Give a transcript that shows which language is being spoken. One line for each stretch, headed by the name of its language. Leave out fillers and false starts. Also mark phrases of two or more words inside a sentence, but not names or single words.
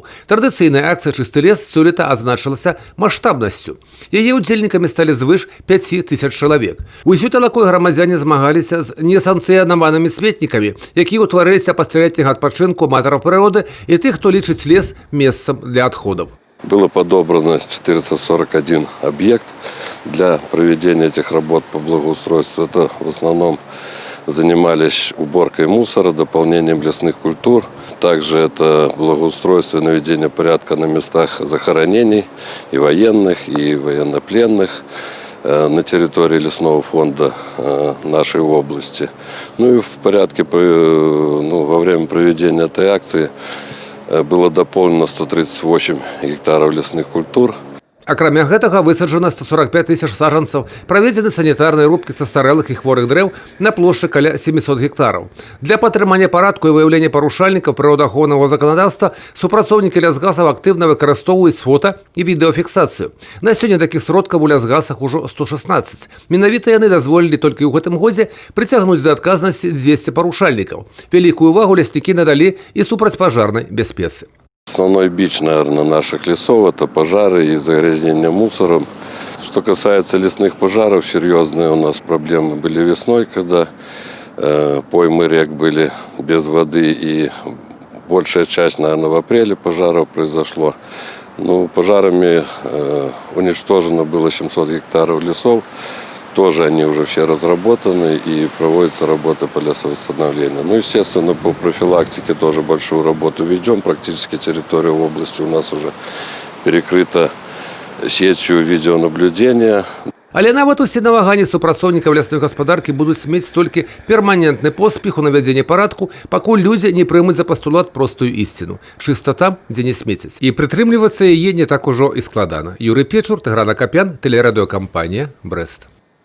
Belarusian: Традыцыйная акцыя «Чысты лес» сёлета адзначылася маштабнасцю. Яе ўдзельнікамі сталі звыш 5000 чалавек. Усю талакой грамадзяне змагаліся з несанкцыянаванымі сметнікамі, якія ўтварыліся пасля летняга адпачынку аматараў прыроды і тых, хто лічыць лес месцам для адходаў.
Russian: Было подобрано 441 объект для проведения этих работ по благоустройству. Это в основном занимались уборкой мусора, дополнением лесных культур. Также это благоустройство и наведение порядка на местах захоронений и военных, и военнопленных на территории лесного фонда нашей области. Ну и в порядке, во время проведения этой акции было дополнено 138 гектаров лесных культур.
Belarusian: Акрамя гэтага высаджана 145 000 саджанцаў, праведзены санітарныя рубкі састарэлых і хворых дрэў на плошчы каля 700 гектараў. Для падтрымання парадку і выяўлення парушальнікаў прыродаахоўнага заканадаўства супрацоўнікі лясгасаў актыўна выкарыстоўваюць фота і відэафіксацыю. На сёння такіх сродкаў у лясгасах ужо 116. Менавіта яны дазволілі толькі ў гэтым годзе прыцягнуць да адказнасці 200 парушальнікаў. Вялікую увагу ляснікі надалі і супрацьпажарнай бяспецы.
Russian: Основной бич, наверное, наших лесов – это пожары и загрязнение мусором. Что касается лесных пожаров, серьезные у нас проблемы были весной, когда поймы рек были без воды, и большая часть, наверное, в апреле пожаров произошло. Пожарами уничтожено было 700 гектаров лесов. Тоже они уже все разработаны и проводится работа по лесовосстановлению. Естественно, по профилактике тоже большую работу ведем. Практически территория области у нас уже перекрыта сетью видеонаблюдения.
Belarusian: Але нават усе намаганні супрацоўнікаў лясной гаспадаркі будуць мець толькі перманентны поспех у навядзенні парадку, пакуль людзі не прымуць за пастулат простую ісціну. Чыста там, дзе не смецяць. І прытрымлівацца яе не так ужо і складана. Юрый Печур, Тыгран Акапян, тэлерадыёкампанія «Брэст».